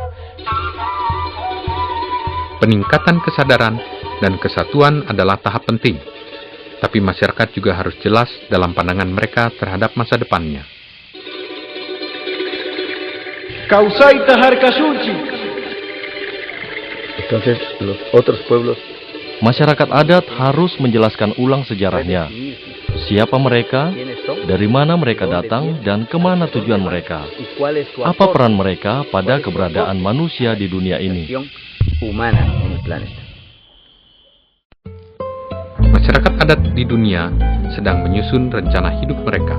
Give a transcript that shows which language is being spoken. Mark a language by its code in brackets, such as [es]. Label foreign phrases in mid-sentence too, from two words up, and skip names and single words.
[id] Peningkatan kesadaran dan kesatuan adalah tahap penting. Tapi masyarakat juga harus jelas dalam pandangan mereka terhadap masa depannya. Causaita Harkasuchi. [es] Entonces, los otros pueblos [id] Masyarakat adat harus menjelaskan ulang sejarahnya. Siapa mereka, dari mana mereka datang, dan kemana tujuan mereka. Apa peran mereka pada keberadaan manusia di dunia ini. Masyarakat adat di dunia sedang menyusun rencana hidup mereka.